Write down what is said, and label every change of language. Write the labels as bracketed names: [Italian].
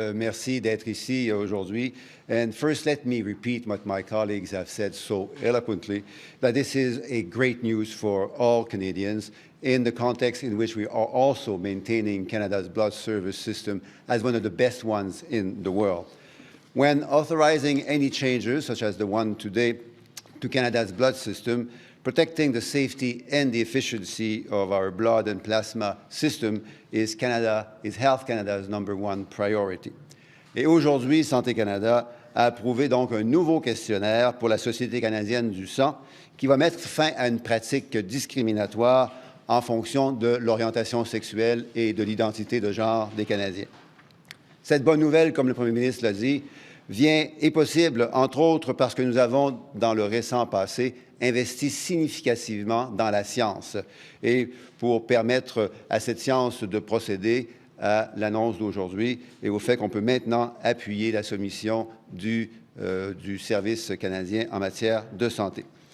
[French] Merci d'être ici aujourd'hui. [English] And first, let me repeat what my colleagues have said so eloquently, that this is a great news for all Canadians in the context in which we are also maintaining Canada's blood service system as one of the best ones in the world. When authorizing any changes, such as the one today, to Canada's blood system, protecting the safety and the efficiency of our blood and plasma system is Health Canada's #1 priority. [French] Et aujourd'hui, Santé Canada a approuvé donc un nouveau questionnaire pour la Société canadienne du sang qui va mettre fin à une pratique discriminatoire en fonction de l'orientation sexuelle et de l'identité de genre des Canadiens. Cette bonne nouvelle, comme le Premier ministre l'a dit, est possible, entre autres, parce que nous avons, dans le récent passé, investi significativement dans la science et pour permettre à cette science de procéder à l'annonce d'aujourd'hui et au fait qu'on peut maintenant appuyer la soumission du Service canadien en matière de santé.